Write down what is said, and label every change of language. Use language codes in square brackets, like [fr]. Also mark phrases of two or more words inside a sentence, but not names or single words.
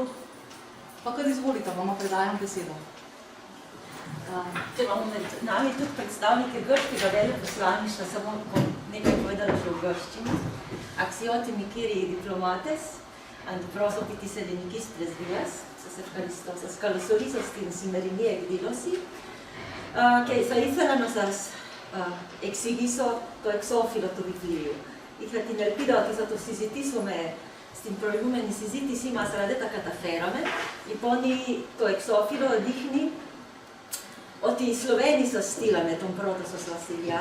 [sl] Pa kar izvolite, vama predajam besedo. Če imamo med nami tudi predstavnike grškega veleposlaništva, samo bom nekaj povedala še v grščini. [el] Αξιότιμοι κύριοι διπλωμάτες, and προσωπίτης Ελληνικής πρεσβείας, σε καλωσορίζω στην σημερινή εκδήλωση και θα ήθελα να σας εξηγήσω το εξώφυλλο του βιβλίου. Είχα την ελπίδα ότι θα το συζητήσουμε στην προηγούμενη συζήτησή μας, αλλά δεν τα καταφέραμε. Λοιπόν, το εξώφυλλο δείχνει ότι οι Σλοβαίνοι σας στείλανε τον πρώτο σας βασιλιά.